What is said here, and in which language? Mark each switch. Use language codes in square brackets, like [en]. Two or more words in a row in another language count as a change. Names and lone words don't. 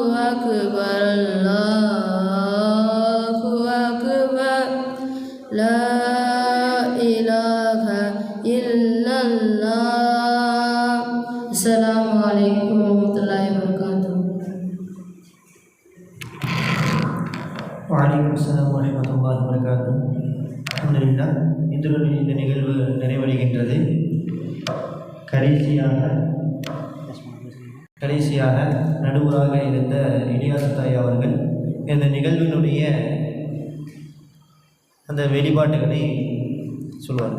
[ar] أكبر الله أكبر لا إله إلا الله السلام عليكم ورحمة الله وبركاته. وعليكم السلام ورحمة الله وبركاته. [ta] அல்ஹம்துலில்லாஹ், இத்துடன் இந்த நிகழ்வு நிறைவடைகின்றது. கடைசியாக நடுவராக இருந்த இலியாஸ் தாய் அவர்கள் இந்த நிகழ்வினுடைய அந்த வெளிப்பாட்டுகளை சொல்வார்கள்.